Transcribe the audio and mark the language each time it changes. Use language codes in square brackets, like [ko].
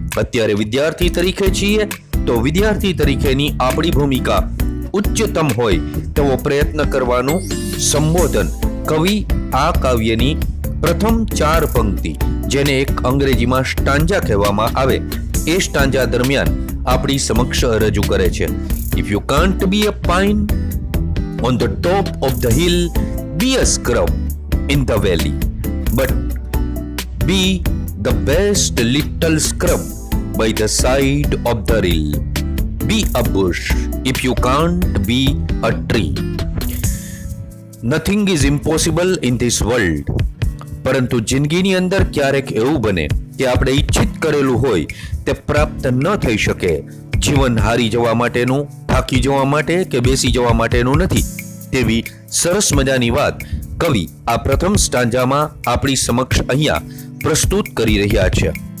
[gu] અત્યારે વિદ્યાર્થી તરીકે છીએ તો વિદ્યાર્થી તરીકેની આપણી ભૂમિકા ઉચ્ચતમ હોય તેવો પ્રયત્ન કરવાનું સંબોધન કવિ આ કાવ્યની પ્રથમ 4 પંક્તિ, જેને એક અંગ્રેજીમાં સ્ટાન્જા કહેવામાં આવે, એ સ્ટાન્જા દરમિયાન આપણી સમક્ષ રજૂ કરે છે. [en] If you can't be a pine On the top of the hill, be a scrub in the valley, but be the best little scrub by the side of the rill. Be a bush if you can't be a tree. Nothing is impossible in this world. [gu] પરંતુ જિંદગીની અંદર ક્યારેક એવું બને કે આપણે ઈચ્છિત કરેલું હોય તે પ્રાપ્ત ન થઈ શકે. જીવન હારી જવા માટેનું, થાકી જવા માટે કે બેસી જવા માટેનું નથી. તેવી સરસ મજાની વાત કવિ આ પ્રથમ સ્ટાન્જામાં આપણી સમક્ષ અહીંયા પ્રસ્તુત કરી રહ્યા છે.